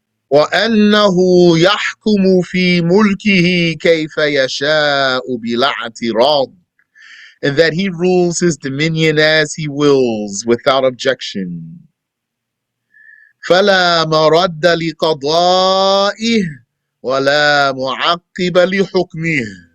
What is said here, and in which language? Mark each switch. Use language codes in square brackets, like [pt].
[ar] وأنه يحكم في ملكه كيف يشاء بلا اعتراض. [en] And that he rules his dominion as he wills without objection. [ar] فلا مرد لقضائه ولا معقب لحكمه.